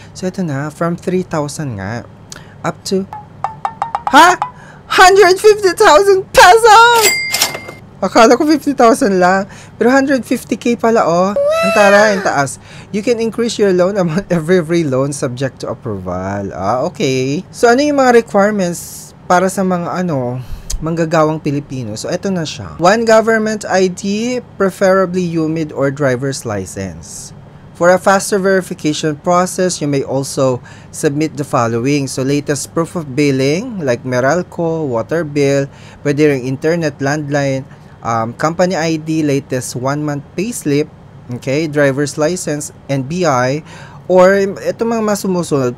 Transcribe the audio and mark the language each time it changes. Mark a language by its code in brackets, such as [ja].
[tl] So, ito na, from 3,000 nga, up to, 150,000 pesos! Akala ko 50,000 lang. Pero 150k pala, oh. Ang tara, ang taas. [en] You can increase your loan amount every loan subject to approval. Okay. [tl] So, ano yung mga requirements para sa mga manggagawang Pilipino? So, eto na siya. [en] 1 government ID, preferably UMID or driver's license. For a faster verification process, you may also submit the following. So, latest proof of billing, like Meralco, water bill, [tl] pwede rin [en] internet, landline, company ID, latest 1-month payslip, okay, driver's license, and BI, or [tl] ito mga masumusunod.